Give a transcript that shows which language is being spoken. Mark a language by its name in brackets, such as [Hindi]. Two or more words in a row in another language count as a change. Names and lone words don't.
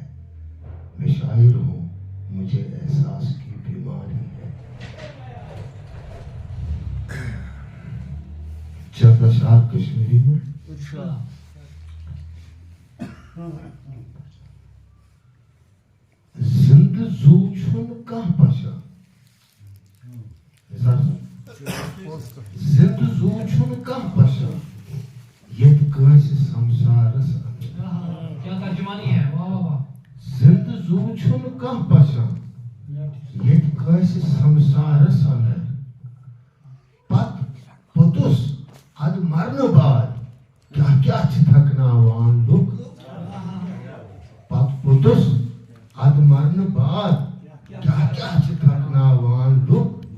[Urdu] میں شاعر ہوں، مجھے احساس کی بیماری ہے. چند اشعار کشمیری میں. [Kashmiri] زند زو چھن کہاں پشا، زند زو چھن کہاں پشا، یت کٲنٛسہِ سمسارس اندر. [Urdu] کیا ترجمانی ہے، واہ واہ واہ. [Kashmiri] زند زو چھن کانٛہہ پشان، یت کٲنٛسہِ سمسارس اندر. پت پوٚتُس اد مرنہٕ بعد کیٛاہ کیٛاہ چھِ تھکناوان لُکھ. پت پوٚتُس اد مرنہٕ بعد کیٛاہ کیٛاہ چھِ تھکناوان لُکھ.